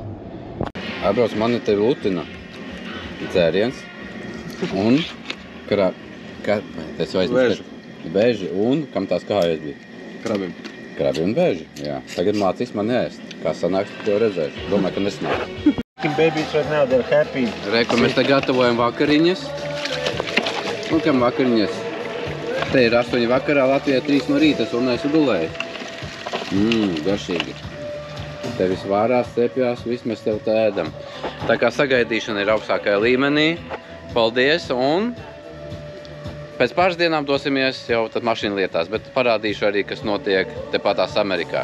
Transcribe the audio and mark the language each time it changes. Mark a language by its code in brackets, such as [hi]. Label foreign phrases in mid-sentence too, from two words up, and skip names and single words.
[lv] Atbrauc, mani te lutina dzēriens un Beži un kam tās kājas bija? Krabim. Krabi un beži, jā. Tagad mācīs man ēst. Kā sanāks, to redzēšu. Domāju, ka nesanāks. [en] Babies right now, they're happy. [lv] Reku, mēs te gatavojam vakariņas. Un kam vakariņas? Te ir 8 vakarā, Latvijā 3 no rīta, es vēl neesmu gulēju. Garšīgi. Te viss vārās, cepjās, viss mēs tev te ēdam. Tā kā sagaidīšana ir augstākajā līmenī. Paldies, un pēc pāris dienām dosimies jau tad mašīnu lietās, bet parādīšu arī, kas notiek tepatās Amerikā.